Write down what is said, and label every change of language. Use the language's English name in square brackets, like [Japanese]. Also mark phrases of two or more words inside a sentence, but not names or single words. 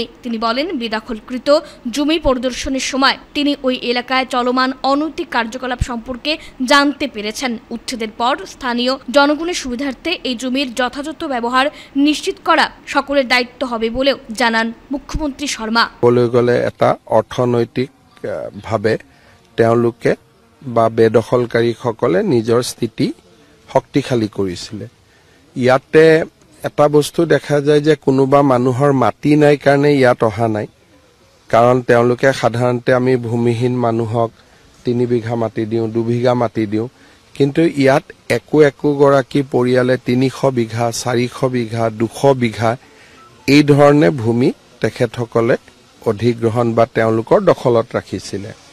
[Bangla] তিনি বলেন, বেদখলকৃত জমি পরিদর্শনের সময় তিনি ওই এলাকায় চলমান অনৈতিক কার্যকলাপ সম্পর্কে জানতে পেরেছেন। উচ্ছেদের পর স্থানীয় জনগণের সুবিধার্থে এই জমির যথাযথ ব্যবহার নিশ্চিত করা সকলের দায়িত্ব হবে বলেও জানান মুখ্যমন্ত্রী শর্মা। [Assamese] বলে গেলে এটা অৰ্থনৈতিক ভাবে তেওঁলোকে বা বেদখলকাৰীসকলে নিজৰ স্থিতি শক্তিশালী কৰিছিলে। ইয়াতে এটা বস্তু দেখা যায় যে কোনোবা মানুহৰ মাটি নাই কাৰণে ইয়াত অহা নাই। কাৰণ তেওঁলোকে সাধাৰণতে আমি ভূমিহীন মানুহক 3 বিঘা মাটি দিওঁ, 2 বিঘা মাটি দিওঁ, কিন্তু ইয়াত একোগৰাকী পৰিয়ালে 300 বিঘা, 400 বিঘা, 200 বিঘা এই ধৰণে ভূমি তেখেতসকলে অধিগ্ৰহণ বা তেওঁলোকৰ দখলত ৰাখিছিলে।